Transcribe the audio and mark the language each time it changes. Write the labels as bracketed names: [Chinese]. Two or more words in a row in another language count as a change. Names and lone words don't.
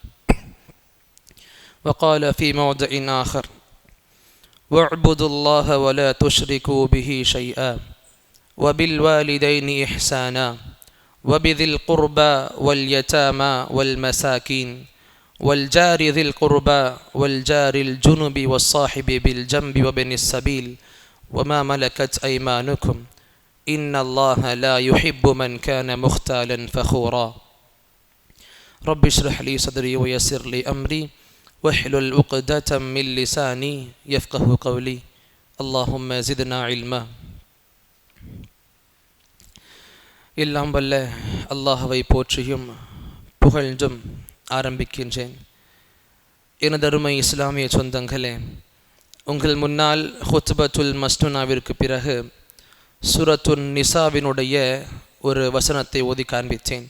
[Arabic] وقال في موضع آخر: واعبدوا الله ولا تشركوا به شيئا، وبالوالدين إحسانا، وبذي القربى واليتامى والمساكين، والجار ذي القربى والجار الجنب والصاحب بالجنب وابن السبيل، وما ملكت أيمانكم، إن الله لا يحب من كان مختالا فخورا. رب اشرح لي صدري ويسر لي أمري واحلل عقدة من لساني يفقه قولي. اللهم زدنا علما. [Tamil] எல்லாம் வல்ல அல்லாஹ்வை போற்றியும் புகழ்ந்தும் ஆரம்பிக்கின்றேன். எனதருமை இஸ்லாமிய சொந்தங்களே, உங்கள் முன்னால் [Arabic] خطبة المسنونة [Tamil] பிறகு [Arabic] سورة النساء [Tamil] ஒரு வசனத்தை ஓதி காண்பித்தேன்.